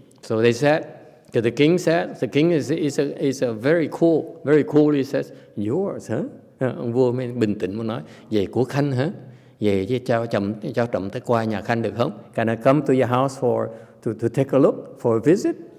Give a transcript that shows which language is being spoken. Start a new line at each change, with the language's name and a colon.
English: So they said, the king is a very cool. He says, yours, huh?
Vietnamese: Ông vua mới bình tĩnh muốn nói, về của Khanh hả? Về chứ cho chậm tới qua nhà Khanh được không?
English: Can I come to your house to take a look, for a visit?